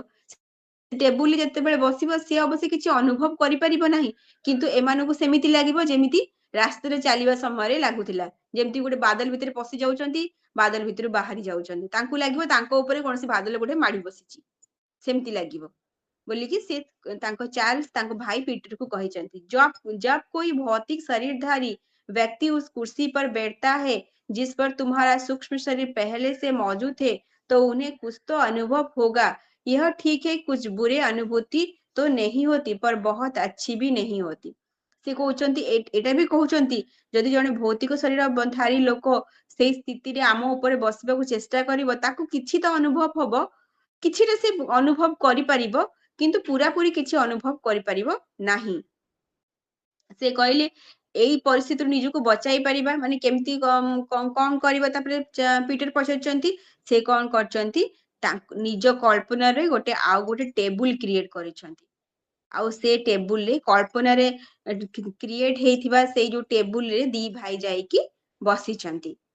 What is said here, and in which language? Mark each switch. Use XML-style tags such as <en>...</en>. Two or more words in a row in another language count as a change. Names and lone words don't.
<or>ଟେବୁଲ ଯେତେବେଳେ ବସିବ ସିଏ ଅବଶ୍ୟ କିଛି ଅନୁଭବ କରିପାରିବ ନାହିଁ, କିନ୍ତୁ ଏମାନଙ୍କୁ ସେମିତି ଲାଗିବ ଯେମିତି ରାସ୍ତାରେ ଚାଲିବା ସମୟରେ ଲାଗୁଥିଲା, ଯେମିତି ଗୋଟେ ବାଦଲ ଭିତରେ ପଶି ଯାଉଛନ୍ତି, ବାଦଲ ଭିତରୁ ବାହାରି ଯାଉଛନ୍ତି, ତାଙ୍କୁ ଲାଗିବ ତାଙ୍କ ଉପରେ କୌଣସି ବାଦଲ ଗୋଟେ ମାଡି ବସିଛି, ସେମିତି ଲାଗିବ ବୋଲିକି ସେ ତାଙ୍କୁ ଚାର୍ଲ୍ସ ତାଙ୍କୁ ଭାଇ ପିଟର କୁ କହିଛନ୍ତି,</or> <hi>जब जब कोई भौतिक शरीरधारी व्यक्ति उस कुर्सी पर बैठता है जिस पर तुम्हारा सूक्ष्म शरीर पहले से मौजूद है, तो उन्हें कुछ तो अनुभव होगा। यह ठीक है, कुछ बुरे अनुभूति तो नहीं होती, पर बहुत अच्छी भी नहीं होती।</hi> <or>ସେ କହୁଛନ୍ତି ଏଟା ବି କହୁଛନ୍ତି, ଯଦି ଜଣେ ଭୌତିକ ଶରୀର ଧାରୀ ଲୋକ ସେଇ ସ୍ଥିତିରେ ଆମ ଉପରେ ବସିବାକୁ ଚେଷ୍ଟା କରିବ, ତାକୁ କିଛି ତ ଅନୁଭବ ହବ, କିଛିଟା ସେ ଅନୁଭବ କରିପାରିବ, କିନ୍ତୁ ପୁରାପୁରି କିଛି ଅନୁଭବ କରିପାରିବ ନାହିଁ। ସେ କହିଲେ ଏଇ ପରିସ୍ଥିତିରୁ ନିଜକୁ ବଚାଇ ପାରିବା ମାନେ କେମିତି କଣ କରିବା, ତାପରେ ପିଟର ପଚାରୁଛନ୍ତି, ସେ କଣ କରିଛନ୍ତି, ନିଜ କଳ୍ପନାରେ ଆଉ ଗୋଟେ ଟେବୁଲ କ୍ରିଏଟ କରିଛନ୍ତି, ଆଉ ସେ ଟେବୁଲରେ କଳ୍ପନାରେ କ୍ରିଏଟ ହେଇଥିବା ସେଇ ଯୋଉ ଟେବୁଲରେ ଦି ଭାଇ ଯାଇକି ବସିଛନ୍ତି।</or>